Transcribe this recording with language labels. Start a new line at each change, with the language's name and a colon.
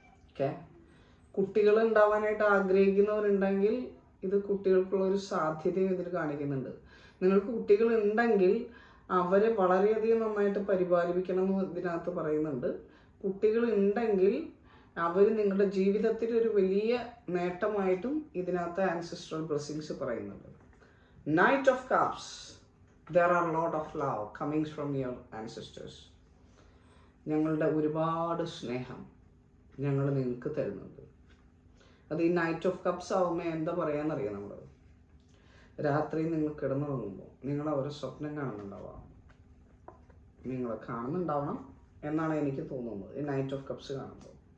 Malayalam: Okay, കുട്ടികൾ ഉണ്ടാവാനായിട്ട് ആഗ്രഹിക്കുന്നവരുണ്ടെങ്കിൽ ഇത് കുട്ടികൾക്കുള്ള ഒരു സാധ്യതയും ഇതിൽ കാണിക്കുന്നുണ്ട്. നിങ്ങൾക്ക് കുട്ടികൾ ഉണ്ടെങ്കിൽ അവരെ വളരെയധികം നന്നായിട്ട് പരിപാലിക്കണം എന്ന് ഇതിനകത്ത് പറയുന്നുണ്ട്. കുട്ടികൾ ഉണ്ടെങ്കിൽ അവർ നിങ്ങളുടെ ജീവിതത്തിൽ ഒരു വലിയ നേട്ടമായിട്ടും ഇതിനകത്ത് ആൻസിസ്ട്രൽ ബ്ലെസ്സിങ്സ് പറയുന്നുണ്ട്.
English: Knight of cups, there are a lot of love coming from your ancestors.
Malayalam: ഞങ്ങളുടെ ഒരുപാട് സ്നേഹം ഞങ്ങൾ നിങ്ങൾക്ക് തരുന്നുണ്ട്. അത് ഈ നൈറ്റ് ഓഫ് കപ്സ് ആവുമ്പോൾ എന്താ പറയാന്നറിയാം, നമ്മൾ രാത്രി നിങ്ങൾ കിടന്നുറങ്ങുമ്പോൾ നിങ്ങൾ അവരെ സ്വപ്നം കാണുന്നുണ്ടാവാം, നിങ്ങളെ കാണുന്നുണ്ടാവണം എന്നാണ് എനിക്ക് തോന്നുന്നത് ഈ നൈറ്റ് ഓഫ് കപ്സ് കാണുമ്പോൾ.